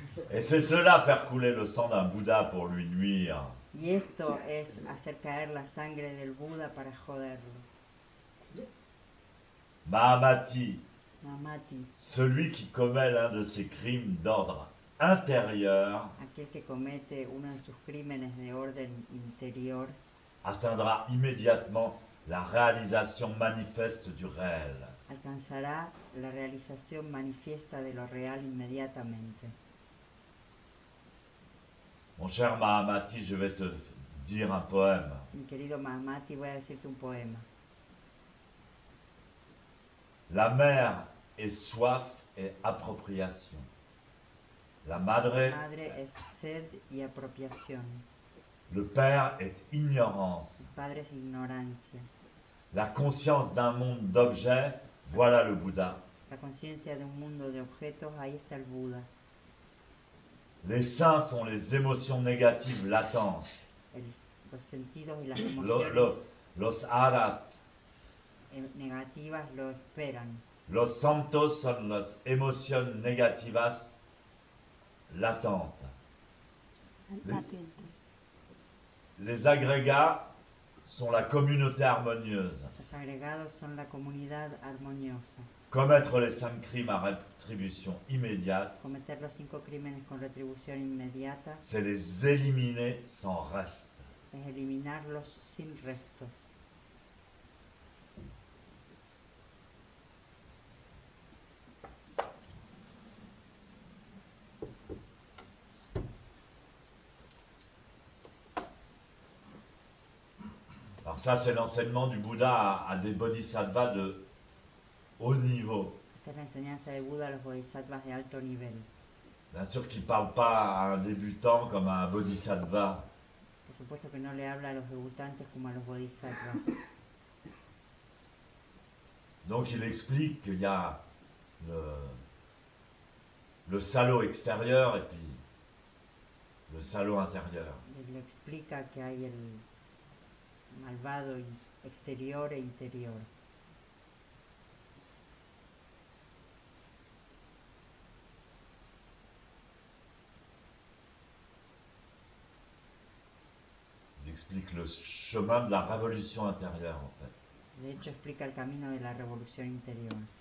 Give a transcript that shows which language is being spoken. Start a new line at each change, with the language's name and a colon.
French: Et c'est cela faire couler le sang d'un Bouddha pour lui nuire.
Spanish: Y esto es hacer caer la sangre del Buda para joderlo.
French: Mahamati,
Spanish: Mamati,
French: celui qui commet l'un de ces crimes d'ordre intérieur,
Spanish: aquel que comete uno de sus crímenes de orden interior,
French: atteindra immédiatement la réalisation manifeste du réel.
Spanish: alcanzará la realización manifiesta de lo real inmediatamente.
French: Mon cher Mahamati, je vais te dire un poème.
Spanish: Mi querido Mahamati, voy a decirte un poema.
French: La mère est soif et appropriation.
Spanish: La madre, Madre es sed y apropiación.
French: le père est ignorance.
Spanish: El padre es ignorancia.
French: La conscience d'un monde d'objets, voilà le Bouddha.
Spanish: La conciencia de un mundo de objetos, ahí está el Buda.
French: Les saints sont les émotions négatives latentes.
Spanish: Los sentidos y las Lo- emociones lo- los arat, negativas lo esperan. los santos son las emociones negativas latentes. Latentes.
French: Les agrégats sont la communauté harmonieuse.
Spanish: Los agregados son la comunidad armoniosa.
French: Commettre les 5 crimes à rétribution immédiate,
Spanish: Cometer los 5 crímenes con retribución inmediata
French: c'est les éliminer sans reste.
Spanish: es eliminarlos sin resto.
French: Alors ça, c'est l'enseignement du Bouddha à des bodhisattvas de haut niveau.
Spanish: Esta es la enseñanza de Buda a los bodhisattvas de alto nivel.
French: Bien sûr qu'il ne parle pas à un débutant comme à un bodhisattva.
Spanish: Por supuesto que no le habla a los debutantes como a los bodhisattvas.
French: Donc il explique qu'il y a le salaud extérieur et puis le salaud intérieur.
Spanish: Él le explica que hay el malvado exterior e interior.
French: Il explique le chemin de la révolution intérieure en fait.
Spanish: De hecho, explica el camino de la revolución interior.